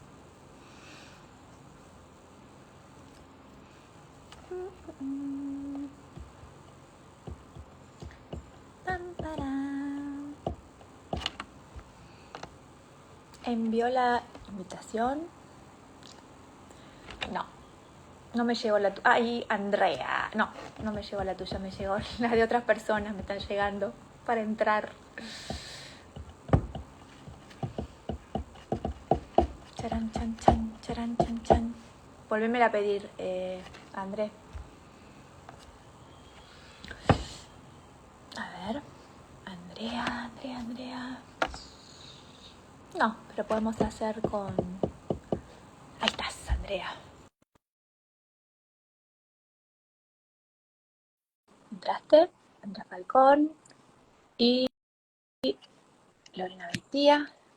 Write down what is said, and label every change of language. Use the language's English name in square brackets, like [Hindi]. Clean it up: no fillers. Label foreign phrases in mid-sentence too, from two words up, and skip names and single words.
[Spanish] ¿Envió la invitación? No me llegó la tuya. Ay, Andrea. No me llegó la tuya, me llegó la de otras personas, me están llegando para entrar. Charan, chan, chan, charan, chan, chan. Volvémela a pedir, André. A ver. Andrea. No, pero podemos hacer con... Ahí estás, Andrea. Entraste, Andrea Falcón y Lorena Beitía.